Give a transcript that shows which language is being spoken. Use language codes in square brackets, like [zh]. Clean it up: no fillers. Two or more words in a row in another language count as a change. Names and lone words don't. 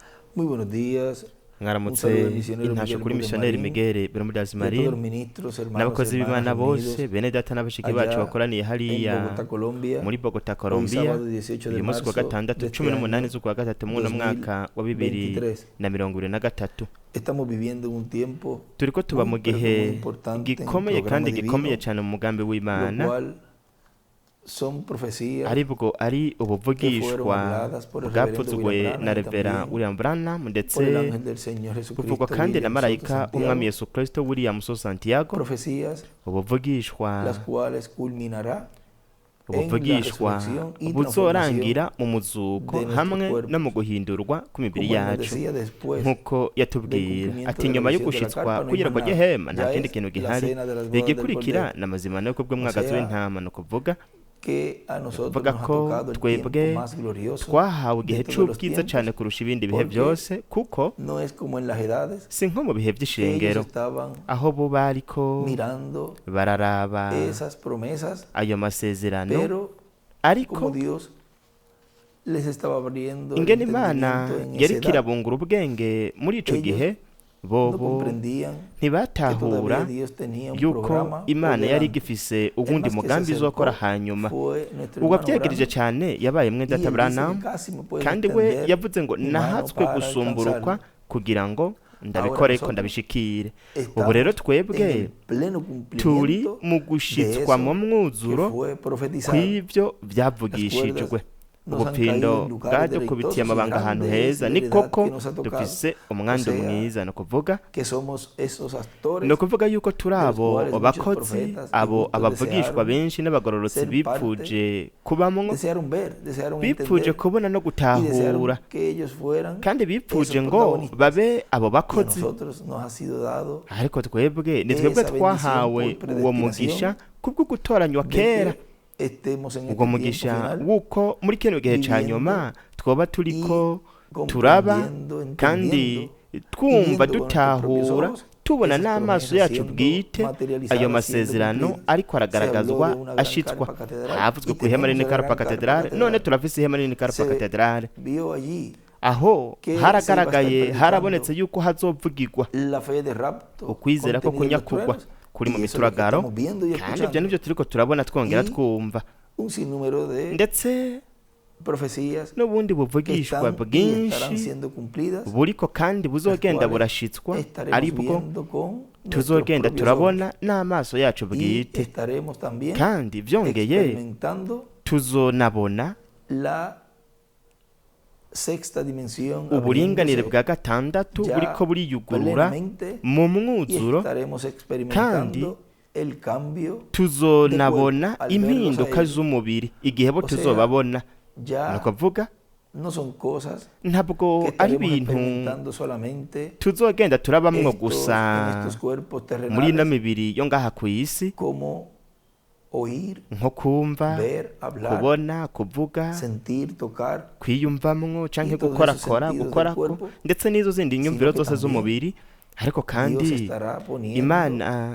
[es] Muy buenos días. Un [rn] mwaramutse [es] saludo del misionero [rn] intasho Miguel kuri Mude misiyoneri Marín Miguel Bermudez [es] y a todos los Marin ministros, hermanos y [rn] n'abakozi [es] hermanas [rn] b'Imana bose [es] reunidos [rn] bene data n'abashiki bacu [es] allá [rn] bakoraniye [es] en [rn] hariya [es] Bogotá, Colombia, [rn] muri Bogota, [es] hoy [rn] Colombia, [es] sábado 18 de [rn] uyu munsi kuwa [es] marzo [rn] gatandatu [es] de este [rn] 18 [es] año [rn] z'ukwa gatatu mw'uno mwaka wa [es] 2023. [rn] 2023. [es] Estamos viviendo un tiempo [rn] turiko tuba mu [es] pero que muy [rn] gihe [es] importante en el [rn] gikomeye [es] programa [rn] kandi gikomeye [es] divino, [rn] cyane mu mugambi [es] lo [rn] w'Imana, [es] cual son profecías [rn] aribwo ari [es] que fueron [rn] ubuvugishwa [es] habladas por el reverendo [rn] bwavuzwe [es] William [rn] na [es] Branham y [rn] Revera [es] también [rn] William Branham [es] por el [rn] ndetse [es] ángel del Señor [rn] buvugwa [es] Jesucristo, [rn] kandi na [es] William Soto [rn] marayika w'umwami [es] Santiago, [rn] Yesu Kristo William Soto Santiago. [es] profecías [rn] ubuvugishwa [es] las cuales culminará en la [rn] ubuvugishwa [es] resurrección y [rn] buzorangira [es] transformación [rn] mu muzuko [es] de nuestros [rn] hamwe [es] cuerpos. [rn] no mu guhindurwa kw'imibiri [es] Como él nos [rn] yacu, [es] decía después [rn] nk'uko [es] del [rn] yatubwira [es] cumplimiento [rn] ati [es] de la [rn] nyuma yo [es] visión de la [rn] gushitswa [es] carpa no hay [rn] kugerwa [es] más nada. [rn] gihema nta [es] Ya [rn] kindi [es] es [rn] kintu [es] la [rn] gihari, [es] cena de las bodas del [rn] igikurikira [es] Cordero. [rn] ni amazimaniko bw'umwagazi [es] O sea, [rn] w'intama, ni ukuvuga [es] Que a nosotros [rn] kuvuga [es] nos ha [rn] ko [es] tocado el tiempo [rn] twebwe [es] más glorioso [rn] twahawe igihe [es] de todos los [rn] c'ubwiza [es] tiempos, [rn] cyane kurusha ibindi bihe [es] porque [rn] byose, kuko [es] no es como en las edades [rn] si nko mu bihe [es] que ellos [rn] by'ishengero [es] estaban [rn] aho bo bariko [es] mirando [rn] bararaba [es] esas promesas, [rn] ayo masezerano, [es] pero como [rn] ariko [es] Dios les estaba abriendo el [rn] ingene Imana [es] entendimiento en esa [rn] yariko [es] edad, [rn] irabungura ubwenge muri ico [es] ellos [rn] gihe, [es] no [rn] bobo [es] comprendían que todavía [rn] ntibatahura [es] Dios tenía un [rn] yuko [es] programa [rn] Imana [es] por [rn] yari [es] delante. [rn] igifise [es] El [rn] ubundi [es] más que se [rn] mugambi izokora [es] acercó [rn] hanyuma. [es] fue nuestro [rn] ubwo [es] hermano [rn] byagirije [es] Branham, [rn] cyane yabaye mwe [es] y [rn] data [es] él dice que [rn] Branham, [es] casi me pueden [rn] kandi we [es] extender [rn] yavuze ngo [es] mi mano [rn] nahatswe [es] para [rn] gusumburukwa [es] alcanzarlo. [rn] kugira ngo [es] Ahora [rn] ndabikore ko [es] nosotros [rn] ndabishikire. Ubu rero [es] estamos en [rn] twebwe [es] el pleno [rn] turi [es] cumplimiento [rn] mu [es] de [rn] gushitswa mu [es] eso que [rn] mwuzuro [es] fue profetizado. [rn] kw'ivyo [es] Las [rn] byavugishijwe. [es] cuerdas nos han caído [rn] ubupindo [es] en lugares [rn] bwadukubitiye [es] deleitosos y [rn] amabanga ahantu [es] grandes, [rn] heza, [es] y [rn] ni [es] verdad [rn] koko [es] que nos ha tocado. [rn] dufise [es] O [rn] umwandu [es] sea, [rn] mwiza, ni ukuvuga [es] que somos esos actores [rn] ni ukuvuga yuko turi [es] de los [rn] abo [es] cuales muchos [rn] bakozi, [es] profetas y [rn] abo [es] justos [rn] abavugishwa [es] desearon [rn] benshi n'abagororotsi [es] ser [rn] bipfuje kubamwo, [es] desearon ver, desearon [rn] bipfuje [es] entender [rn] kubona no [es] y [rn] gutahura, [es] desearon que ellos fueran [rn] kandi bipfuje [es] esos [rn] ngo [es] protagonistas. [rn] babe abo [es] Y a [rn] bakozi. [es] nosotros nos ha sido dado [rn] Ariko twebwe ni twebwe [es] esa [rn] twahawe [es] bendición por [rn] uwo mugisha kubwo gutoranywa [es] de [rn] kera, [es] que estemos en [rn] ubwo [es] este tiempo [rn] mugisha [es] final [rn] wuko muri kino gihe ca [es] viviendo [rn] nyuma twoba turiko [es] y [rn] turaba [es] comprendiendo, [rn] kandi [es] entendiendo, [rn] twumva [es] viviendo con nuestros propios [rn] dutahura [es] ojos [rn] tubona [es] esas [rn] n'amaso [es] promesas [rn] yacu [es] siendo [rn] bwite [es] materializadas, [rn] ayo [es] siendo [rn] masezerano [es] cumplidas. [rn] ariko [es] Se habló [rn] aragaragazwa [es] de una gran [rn] ashitswa. [es] carpa catedral [rn] Havuzwe [es] y [rn] ku ihema [es] tenemos [rn] rinini [es] la [rn] Karpa [es] gran carpa [rn] Katedrale, none [es] catedral. [rn] turafise ihema rinini Karpa [es] Se [rn] Katedrale, [es] vio allí [rn] aho [es] que se [rn] haragaragaye, [es] iba a estar [rn] harabonetse [es] predicando [rn] yuko hazovugirwa [es] la fe de rapto, [rn] ukwizera ko [es] contenido en los [rn] kunyakugwa [es] truenos, [rn] kuri mu [es] y eso es lo que [rn] mituragaro, [es] estamos viendo y [rn] kandi ibyo [es] escuchando. [rn] nivyo turiko turabona twongera [es] Y [rn] twumva, [es] Un sinnúmero de [rn] ndetse [es] profecías [rn] n'ubundi [es] que [rn] buvugishwa [es] están y estarán [rn] bwinshi [es] siendo cumplidas, [rn] buriko kandi buzogenda [es] cuales [rn] burashitswa, [es] estaremos [rn] aribwo [es] viendo con nuestros [rn] tuzogenda [es] propios [rn] turabona n'amaso yacu [es] ojos. Y [rn] bwite, [es] estaremos también [rn] kandi vyongeye [es] experimentando [rn] tuzonabona [es] la sexta dimensión [rn] uburinganire [es] abriéndose [rn] bwa gatandatu [es] ya [rn] buriko buriyugurura [es] plenamente, [rn] mu [es] y [rn] mwuzuro, [es] estaremos [rn] kandi [es] experimentando el cambio [rn] tuzonabona [es] al verlos a [rn] impinduka [es] ellos. [rn] z'umubiri igihe bo [es] O sea, [rn] tuzobabona. Ni [es] Ya [rn] ukuvuga [es] no son cosas [rn] ntabwo [es] que [rn] ari [es] estaremos [rn] ibintu [es] experimentando solamente [rn] tuzogenda turabamwo [es] en [rn] gusa [es] estos cuerpos [rn] muri ino [es] terrenales, [rn] mibiri yo ngaha ku isi, [es] como oír, [rn] nko kumva, [es] ver, hablar, [rn] kubona, kuvuga, [es] sentir, tocar, [rn] kwiyumvamwo canke [es] y todos esos [rn] gukorakora, [es] sentidos del [rn] gukorako, [es] cuerpo, [rn] ndetse n'izo zindi nyumviro [es] sino que [rn] zose z'umubiri. Ariko [es] Dios [rn] kandi [es] estará poniendo [rn] Imana